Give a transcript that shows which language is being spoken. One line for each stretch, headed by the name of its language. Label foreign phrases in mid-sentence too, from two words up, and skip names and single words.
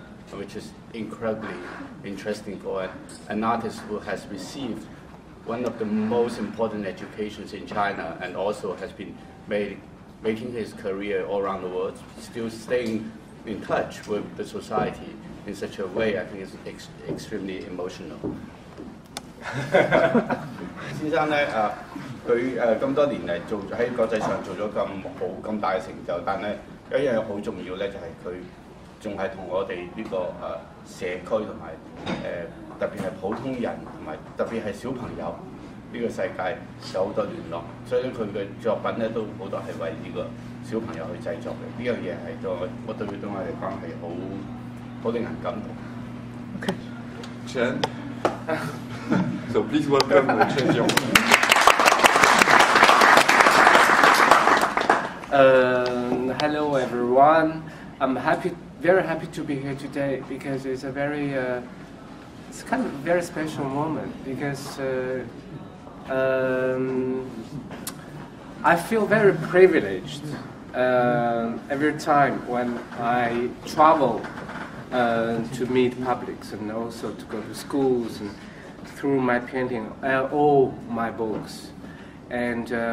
English: which is incredibly interesting for an artist who has received one of the most important educations in China and also has been making his career all around the world, still staying in touch with the society in such a way, I think is extremely emotional.
Cantonese: 先生咧佢咁多年嚟做喺國際上做咗咁好咁大嘅成就，但係有一樣好重要咧，就係佢仲係同我哋呢個社區同埋特別係普通人同埋特別係小朋友呢個世界有好多聯絡，所以佢嘅作品咧都好多係為呢個小朋友去製作嘅。呢樣嘢係我對我嚟講係好令人感動。
English: Okay. Chen. So please welcome Chen Jiang. Hello everyone. I'm very happy to be here today because it's a it's kind of a very special moment because I feel very privileged every time when I travel to meet publics and also to go to schools and through my painting, all my books, and